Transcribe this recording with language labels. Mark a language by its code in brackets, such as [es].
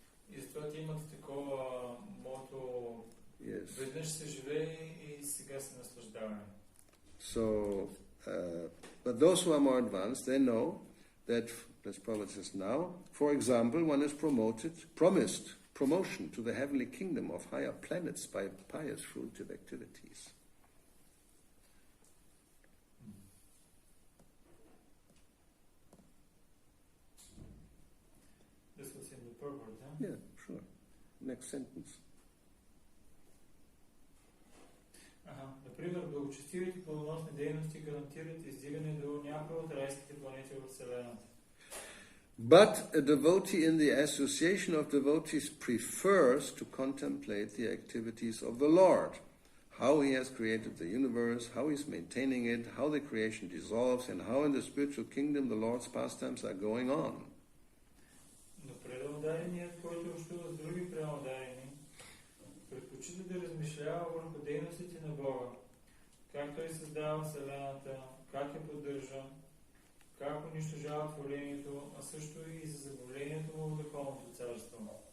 [bg] И затова те имат такова мото. [en] Yes. [bg] Веднъж се живее и сега се наслаждаваме. [en] So, but those who are more advanced, they know that, as Prabhupada says now, for example, one is promised promotion to the heavenly kingdom of higher planets by pious fruitive activities. This was in the purport, huh? Yeah, Sure. Next sentence. [bg] Например, благочестивите плодоносни дейности гарантират издигане до някои от райските планети в Вселената. [en] But a devotee in the association of devotees prefers to contemplate the activities of the Lord, how he has created the universe, how he's maintaining it, how the creation dissolves, and how in the spiritual kingdom the Lord's pastimes are going on. [bg] Но преудареният, който общува с други преударени, предпочита да размишлява върху дейностите на Бога, как Той създава Вселената, как я поддържа, как унищожава творението, а също и за забавлението му в духовното царство.